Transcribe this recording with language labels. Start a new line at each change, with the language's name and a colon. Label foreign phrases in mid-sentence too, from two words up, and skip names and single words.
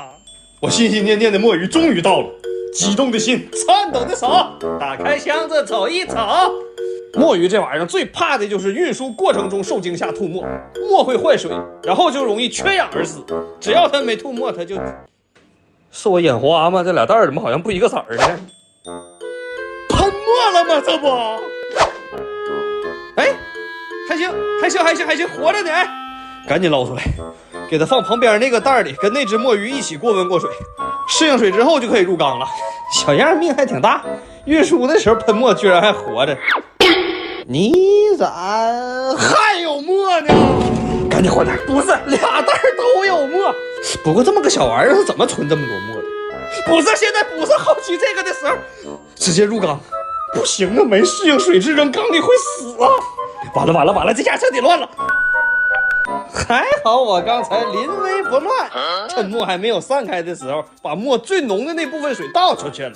Chinese: 我心心念念的墨魚終於到了，激動的心，顫抖的手，打開箱子瞅一瞅。墨魚這玩意兒最怕的就是運輸過程中受驚嚇吐沫，墨會壞水，然後就容易缺氧而死。只要它沒吐沫，它就是我眼花嗎？這俩袋兒怎麼好像不一個色兒呢？噴墨了嗎？這不？哎，還行，活着呢！趕緊撈出來，給它放旁邊那個袋裡，跟那只墨魚一起過溫過水，適應水之後就可以入缸了。小樣命還挺大，運輸的時候噴墨居然還活着。你咋還有墨呢？趕緊換袋！不是，俩袋都有墨。不過這麼個小玩意兒是怎麼存這麼多墨的？不是，現在不是好奇這個的時候，直接入缸。不行啊，沒適應水質扔缸裡會死啊！完了，這下徹底亂了。還好我剛才临危不亂，趁墨還沒有散開的時候，把墨最濃的那部分水倒出去了。